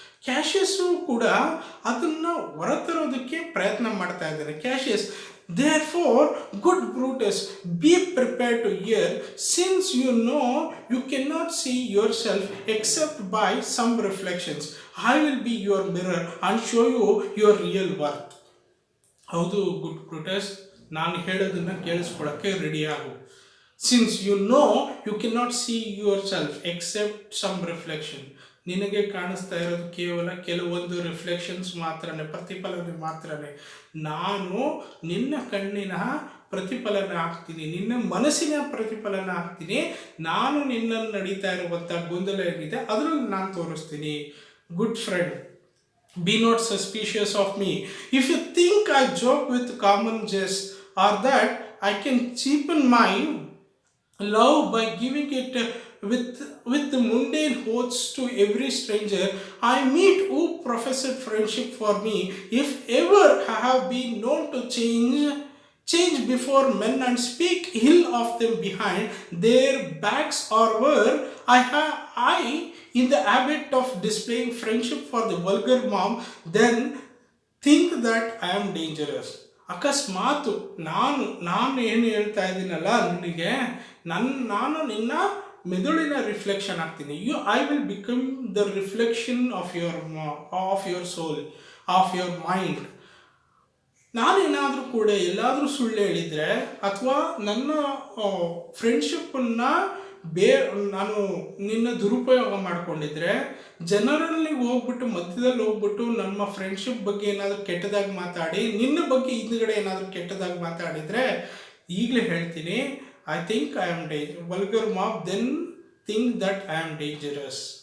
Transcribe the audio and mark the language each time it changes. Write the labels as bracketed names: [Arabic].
[Kannada] ಕ್ಯಾಶಿಯಸ್ಸು ಕೂಡ ಅದನ್ನು ಹೊರತರೋದಕ್ಕೆ ಪ್ರಯತ್ನ ಮಾಡ್ತಾ ಇದ್ದಾರೆ. [English] Cassius, therefore good Brutus, be prepared to hear, since you know you cannot see yourself except by some reflections. I will be your mirror and show you your real worth. [Kannada] ಹೌದು good Brutus, ನಾನು ಹೇಳೋದನ್ನು ಕೇಳಿಸ್ಕೊಳ್ಳೋಕ್ಕೆ ready ಆಗು. [English] since you know you cannot see yourself except some reflection, [Kannada] ನಿನಗೆ ಕಾಣಿಸ್ತಾ ಇರೋದು ಕೇವಲ ಕೆಲವೊಂದು reflections ಮಾತ್ರನೇ, ಪ್ರತಿಫಲನೆ ಮಾತ್ರನೇ. ನಾನು ನಿನ್ನ ಕಣ್ಣಿನ ಪ್ರತಿಫಲನ ಆಗ್ತೀನಿ, ನಿನ್ನ ಮನಸ್ಸಿನ ಪ್ರತಿಫಲನ ಆಗ್ತೀನಿ, ನಾನು ನಿನ್ನಲ್ಲಿ ನಡೀತಾ ಇರುವಂಥ ಗೊಂದಲ ಏನಿದೆ ಅದರಲ್ಲಿ ನಾನು ತೋರಿಸ್ತೀನಿ. [English] Good friend, be not suspicious of me. If you think I joke with common jest, or that I can cheapen my love by giving it with the mundane hosts to every stranger I meet who professed friendship for me. If ever I have been known to change before men and speak ill of them behind their backs, or were I in the habit of displaying friendship for the vulgar mom, then think that I am dangerous. [Kannada] ಅಕಸ್ಮಾತ್ ನಾನು ಏನು ಹೇಳ್ತಾ ಇದ್ದೀನಲ್ಲ ನಿನಗೆ, ನಾನು ನಿನ್ನ ಮೆದುಳಿನ reflection ಆಗ್ತೀನಿ. [English] I will become the reflection of your soul, of your mind. [Kannada] ನಾನೇನಾದರೂ ಕೂಡ ಎಲ್ಲಾದರೂ ಸುಳ್ಳು ಹೇಳಿದರೆ ಅಥವಾ ನನ್ನ ಫ್ರೆಂಡ್ಶಿಪ್ಪನ್ನು ನಾನು ನಿನ್ನ ದುರುಪಯೋಗ ಮಾಡಿಕೊಂಡಿದ್ರೆ, ಜನರಲ್ಲಿ ಹೋಗ್ಬಿಟ್ಟು ಮಧ್ಯದಲ್ಲಿ ಹೋಗ್ಬಿಟ್ಟು ನಮ್ಮ ಫ್ರೆಂಡ್ಶಿಪ್ ಬಗ್ಗೆ ಏನಾದರೂ ಕೆಟ್ಟದಾಗಿ ಮಾತಾಡಿ ನಿನ್ನ ಬಗ್ಗೆ ಹಿಂದ್ಗಡೆ ಏನಾದರೂ ಕೆಟ್ಟದಾಗಿ ಮಾತಾಡಿದರೆ, ಈಗಲೇ ಹೇಳ್ತೀನಿ, [English] I think I am vulgar mob, then think that I am dangerous.